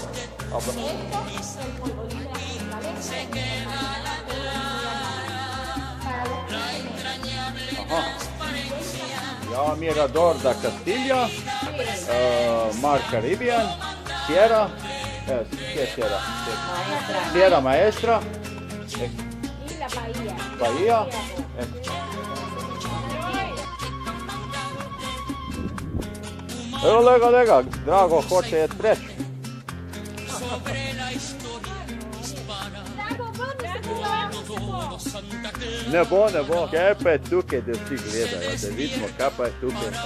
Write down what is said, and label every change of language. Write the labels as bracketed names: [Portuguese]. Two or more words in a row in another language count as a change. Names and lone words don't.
[Slovenian] Ja, Mirador da Castilla, Mar Caribbean, Sierra, Kje je Sierra? Sierra Maestra. [Spanish] Y la Bahía. Bahía. [Slovenian] Evo lega, Drago hoće jet preč. Ne bo. Kaj pa je tukaj, da vsi gledajo, da vidimo, kaj pa je tukaj.